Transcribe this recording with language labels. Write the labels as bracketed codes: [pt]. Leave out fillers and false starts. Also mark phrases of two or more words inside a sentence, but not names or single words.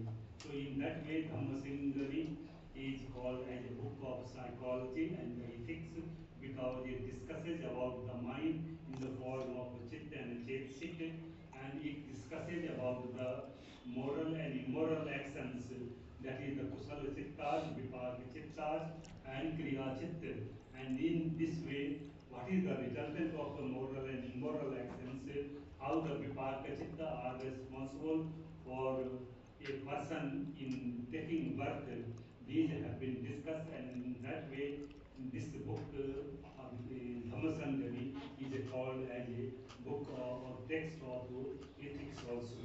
[en] So in that way, Dhammasaṅgaṇi is called as a book of psychology and the ethics, because it discusses about the mind in the form of chitta and chetasik, and it discusses about the moral and immoral actions, that is the [pi] kusala chittas, vipaka chittas, and kriya chitta. [en] And in this way, what is the resultant of the moral and immoral actions, how the [pi] vipaka chitta [en] are responsible for a person in taking birth. These have been discussed, and in that way, this book, Dhammasaṅgaṇi, is called as a book or text of ethics also.